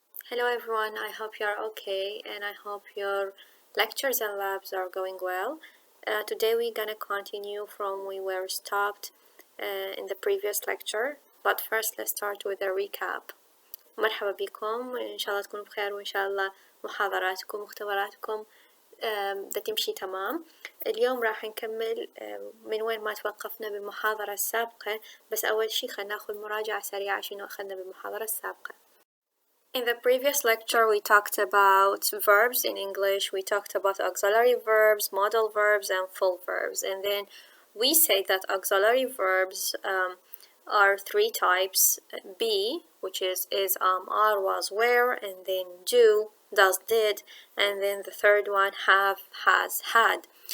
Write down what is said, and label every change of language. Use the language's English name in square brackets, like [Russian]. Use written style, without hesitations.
[English] Hello everyone, I hope you are okay and I hope your lectures and labs are going well. Today we're gonna continue from we were stopped in the previous lecture, but first let's start with a recap. [Arabic] مرحبا بكم، إن شاء الله تكونوا بخير وإن شاء الله محاضراتكم واختباراتكم دا تمشي تمام. اليوم راح نكمل من وين ما توقفنا بالمحاضرة السابقة، بس أول شي خلنا ناخذ مراجعة سريعة شنو أخذنا بالمحاضرة السابقة. [English] In the previous lecture, we talked about verbs in English. We talked about auxiliary verbs, modal verbs, and full verbs. And then we say that auxiliary verbs are three types. Be, which is, are, was, were, and then do, does, did, and then the third one, have, has, had.